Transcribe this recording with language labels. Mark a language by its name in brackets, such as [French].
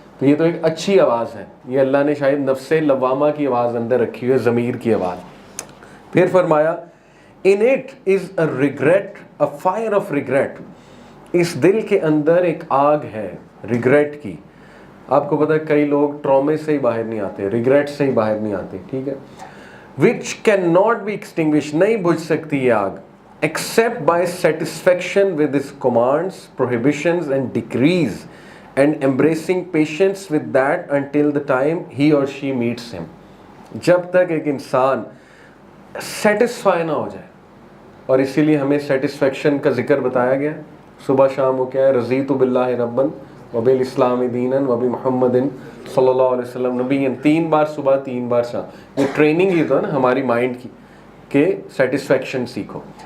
[Urdu] تو یہ تو ایک اچھی آواز ہے، یہ اللہ نے شاید نفس لوامہ کی آواز اندر رکھی ہوئی ہے، ضمیر کی آواز. پھر فرمایا [English] in it is a regret, a fire of regret، [Urdu] اس دل کے اندر ایک آگ ہے ریگریٹ کی. آپ کو پتہ ہے کئی لوگ ٹرامے سے ہی باہر نہیں آتے، ریگریٹ سے ہی باہر نہیں آتے، ٹھیک ہے. [English] which cannot be extinguished، [Urdu] نہیں بجھ سکتی یہ آگ [English] except by satisfaction with his commands, prohibitions and decrees and embracing patience with that until the time he or she meets him. [Urdu] جب تک ایک انسان سیٹسفائی نہ ہو جائے، اور اسی لیے ہمیں سیٹسفیکشن کا ذکر بتایا گیا صبح شام. وہ کیا ہے؟ [Arabic] رضیت باللہ ربًا وبالاسلام دینا وبمحمد صلی اللہ علیہ وسلم نبی. [Urdu] 3 بار صبح 3 بار شام، یہ ٹریننگ ہی تو ہے نا ہماری مائنڈ کی کہ سیٹسفیکشن سیکھو.